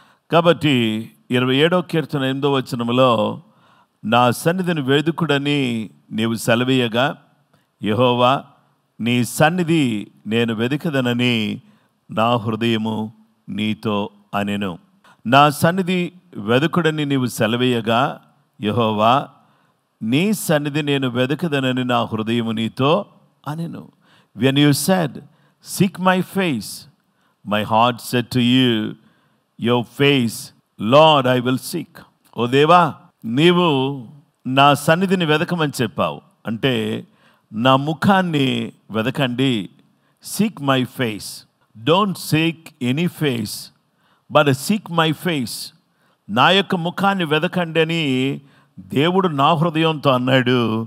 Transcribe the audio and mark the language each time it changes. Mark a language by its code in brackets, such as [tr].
[te] కాబట్టి 27వ కీర్తన 8వ వచనములో నా సన్నిధిని వేదుకుడని నీవు సెలవీయగా యెహోవా నీ సన్నిధి నేను వెదకదనని నా హృదయము నీతో అనెను. నా సన్నిధి వెదకుడని నీవు సెలవీయగా యెహోవా నీ సన్నిధి నేను వెదకదనని నా హృదయము నీతో అనెను. [en] When you said, seek my face, my heart said to you, your face, Lord, I will seek. [te] ఓ దేవా, నీవు నా సన్నిధిని వెదకమని చెప్పావు. అంటే నా ముఖాన్ని వెదకండి. [en] Seek my face. Don't seek any face but seek my face, [te] నా యొక్క ముఖాన్ని వెదకండి అని దేవుడు నా హృదయంతో అన్నాడు.